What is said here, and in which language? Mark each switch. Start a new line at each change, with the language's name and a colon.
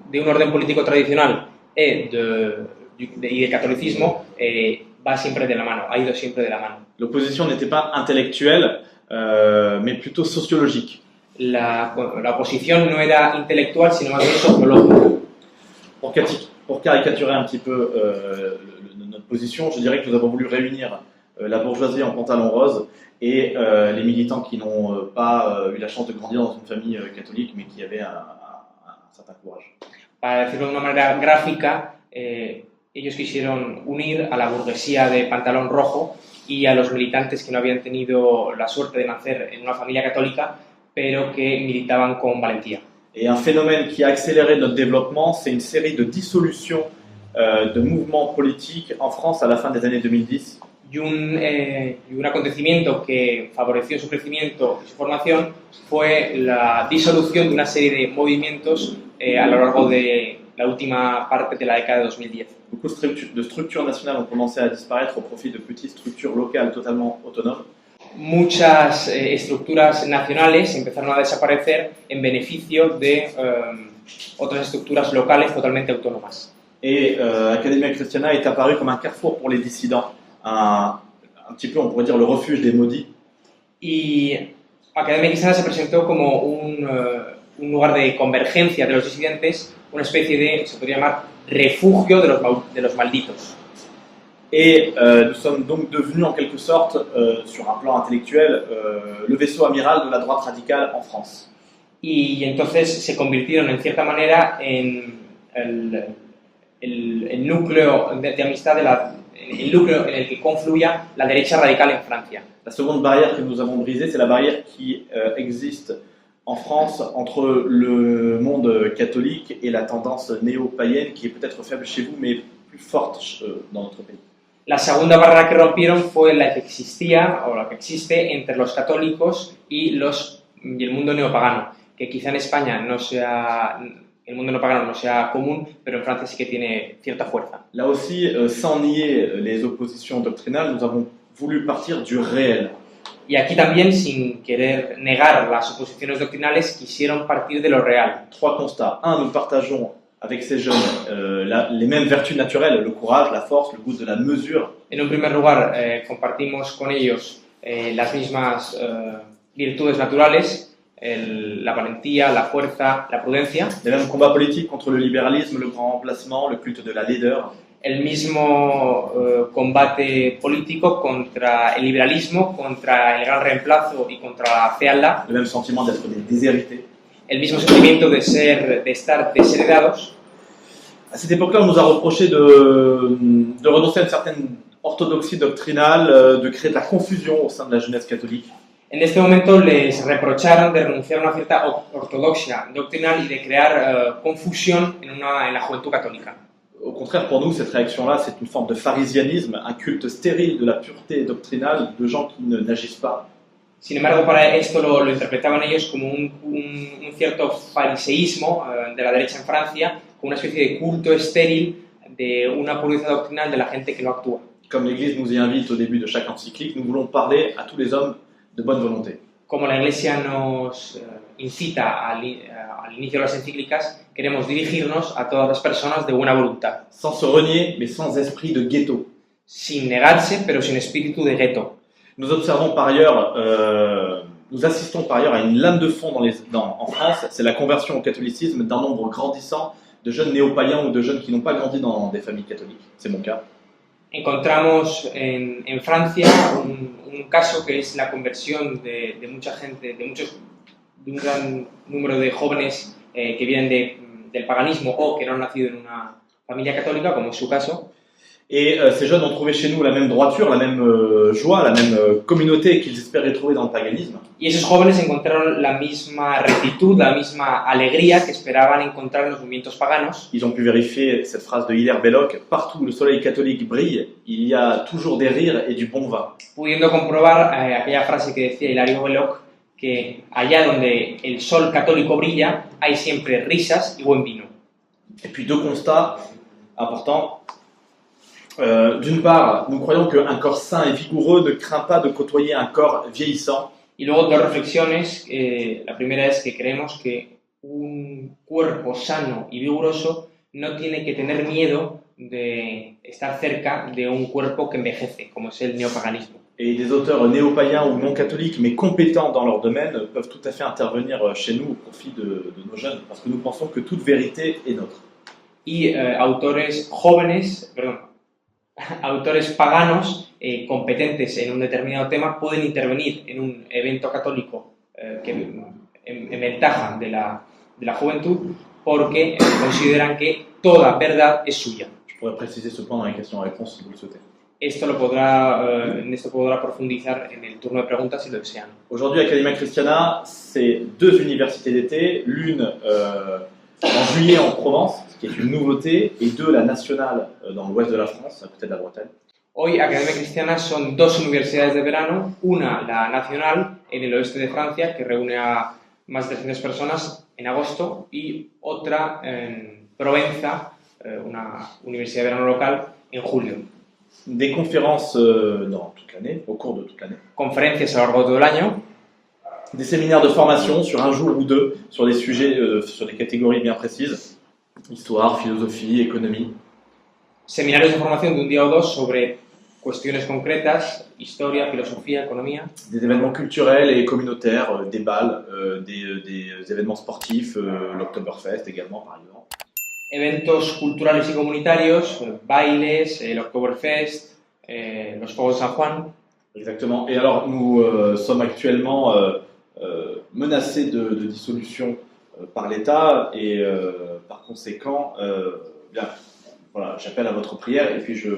Spanish: De un orden político tradicional y del catolicismo va siempre de la mano, ha ido siempre de la mano.
French: L'opposition n'était pas intellectuelle, mais plutôt sociologique.
Spanish: La oposición no era intelectual, sino más bien sociológica.
French: Pour caricaturer un petit peu notre position, je dirais que nous avons voulu réunir la bourgeoisie en pantalon rose et les militants qui n'ont pas eu la chance de grandir dans une famille catholique, mais qui avaient un certain courage.
Spanish: Para decirlo de una manera gráfica, ellos quisieron unir a la burguesía de pantalón rojo y a los militantes que no habían tenido la suerte de nacer en una familia católica, pero que militaban con valentía.
French: Et un phénomène qui a accéléré notre développement, c'est une série de dissolutions de mouvements politiques en France à la fin des années 2010.
Spanish: Y un acontecimiento que favoreció su crecimiento y su formación fue la disolución de una serie de movimientos a lo largo de la última parte de la década de 2010.
French: Beaucoup de structures nationales ont commencé à disparaître au profit de petites structures locales totalement autonomes.
Spanish: Muchas estructuras nacionales empezaron a desaparecer en beneficio de otras estructuras locales totalmente autónomas.
French: Et Academia Christiana est apparu comme un carrefour pour les dissidents, un petit peu, on pourrait dire, le refuge des maudits.
Spanish: Y Academia Cristiana se presentó como un lugar de convergencia de los disidentes, una especie de, se podría llamar, refugio de los malditos.
French: Et nous sommes donc devenus en quelque sorte, sur un plan intellectuel, le vaisseau amiral de la droite radicale en France.
Spanish: Y entonces se convirtieron en cierta manera en el núcleo de amistad, el núcleo en el que confluía la derecha radical en Francia.
French: La seconde barrière que nous avons brisée, c'est la barrière qui existe en France entre le monde catholique et la tendance néo-païenne qui est peut-être faible chez vous mais plus forte dans notre pays.
Spanish: La segunda barrera que rompieron fue la que existía o la que existe entre los católicos y el mundo neopagano, que quizá en España el mundo neopagano no sea común, pero en Francia sí que tiene cierta fuerza.
French: Là aussi, sans nier les oppositions doctrinales, nous avons voulu partir du réel.
Spanish: Y aquí también, sin querer negar las oposiciones doctrinales, quisieron partir de lo real.
French: Trois constats. Un, nous partageons avec ces jeunes les mêmes vertus naturelles, le courage, la force, le goût de la mesure.
Spanish: En un primer lugar, compartimos con ellos las mismas virtudes naturales, la valentía, la fuerza, la prudencia.
French: Les mêmes combats politiques contre le libéralisme, le grand remplacement, le culte de la laideur.
Spanish: El mismo combate político contra el liberalismo, contra el gran reemplazo y contra la fealdad.
French: Le même sentiment d'être des déshérités.
Spanish: El mismo sentimiento de estar desheredados.
French: À cette époque-là, on nous a reproché de renoncer à une certaine orthodoxie doctrinale, de créer de la confusion au sein de la jeunesse catholique.
Spanish: En este momento les reprocharon de renunciar a una cierta ortodoxia doctrinal y de crear confusión en la juventud católica.
French: Au contraire, pour nous, cette réaction-là, c'est une forme de pharisianisme, un culte stérile de la pureté doctrinale, de gens qui n'agissent pas.
Spanish: Sin embargo, para esto lo interpretaban ellos como un cierto fariseísmo de la derecha en Francia, como una especie de culto estéril de una pureza doctrinal de la gente que no actúa.
French: Comme l'Église nous y invite au début de chaque encyclique, nous voulons parler à tous les hommes de bonne volonté.
Spanish: Como la Iglesia nos incita al inicio de las encíclicas, queremos dirigirnos a todas las personas de buena voluntad.
French: Sans se renier, mais sans esprit de ghetto.
Spanish: Sin negarse, pero sin espíritu de gueto.
French: Nous observons par ailleurs, nous assistons par ailleurs à une lame de fond en France, c'est la conversion au catholicisme d'un nombre grandissant de jeunes néo-païens ou de jeunes qui n'ont pas grandi dans des familles catholiques. C'est mon cas.
Spanish: Encontramos en Francia un caso que es la conversión de mucha gente, de un gran número de jóvenes que vienen del paganismo o que no han nacido en una familia católica, como es su caso.
French: Et ces jeunes ont trouvé chez nous la même droiture, la même joie, la même communauté qu'ils espéraient trouver dans le paganisme.
Spanish: Y esos jóvenes encontraron la misma rectitud, la misma alegría que esperaban encontrar en los movimientos paganos.
French: Ils ont pu vérifier cette phrase de Hilaire Belloc, partout où le soleil catholique brille, il y a toujours des rires et du bon vin.
Spanish: Pudiendo comprobar aquella frase que decía Hilario Belloc, que allá donde el sol católico brilla, hay siempre risas y buen vino.
French: Et puis deux constats importants. D'une part, nous croyons qu'un corps sain et vigoureux ne craint pas de côtoyer un corps vieillissant.
Spanish: Y luego dos reflexiones. La primera es que creemos que un cuerpo sano y vigoroso no tiene que tener miedo de estar cerca de un cuerpo que envejece, como es el neopaganismo.
French: Et des auteurs néo-païens ou non catholiques, mais compétents dans leur domaine, peuvent tout à fait intervenir chez nous au profit de nos jeunes, parce que nous pensons que toute vérité est nôtre.
Spanish: Y autores paganos competentes en un determinado tema pueden intervenir en un evento católico en ventaja de la juventud porque consideran que toda verdad es suya.
French: Je pourrais préciser ce point dans les questions-réponses si vous le souhaitez.
Spanish: En esto podrá profundizar en el turno de preguntas si lo desean.
French: Aujourd'hui, Academia Christiana, c'est deux universités d'été, l'une en juillet en Provence, ce qui est une nouveauté, et 2, la nationale dans l'ouest de la France, à côté de la Bretagne.
Spanish: Hoy Academia Cristiana son dos universidades de verano, una la nacional en el oeste de Francia, que reúne a más de 300 personas en agosto, y otra en Provenza, una universidad de verano local, en julio.
French: Des conférences dans toute l'année, au cours de toute l'année.
Spanish: Conferencias a lo largo de todo el año.
French: Des séminaires de formation sur un jour ou deux, sur des sujets, sur des catégories bien précises. Histoire, philosophie, économie.
Spanish: Seminarios de formación de un día o dos sobre cuestiones concretas, historia, filosofía, economía.
French: Des événements culturels et communautaires, des balles, des événements sportifs, l'Oktoberfest également par exemple.
Spanish: Eventos culturales y comunitarios, bailes, el Oktoberfest, los Fuegos de San Juan.
French: Exactement. Et alors nous sommes actuellement menacés de dissolution par l'État et par conséquent, bien, voilà, j'appelle à votre prière et puis